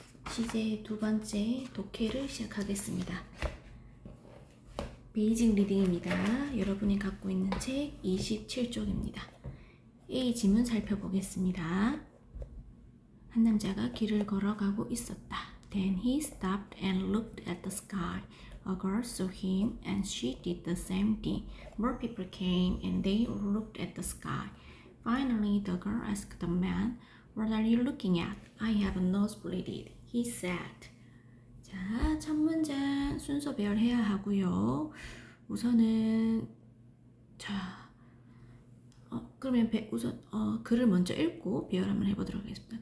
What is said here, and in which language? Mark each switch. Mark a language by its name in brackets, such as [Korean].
[Korean] 시제 두 번째 독해를 시작하겠습니다. 베이직 리딩입니다. 여러분이 갖고 있는 책 27쪽입니다. A 지문 살펴보겠습니다. 한 남자가 길을 걸어가고 있었다. [English] Then he stopped and looked at the sky. A girl saw him and she did the same thing. More people came and they looked at the sky. Finally, the girl asked the man, What are you looking at? I have a nosebleed, he said. [Korean] 자, 첫 문장 순서 배열해야 하고요. 우선은 그러면 우선 글을 먼저 읽고 배열 한번 해보도록 하겠습니다.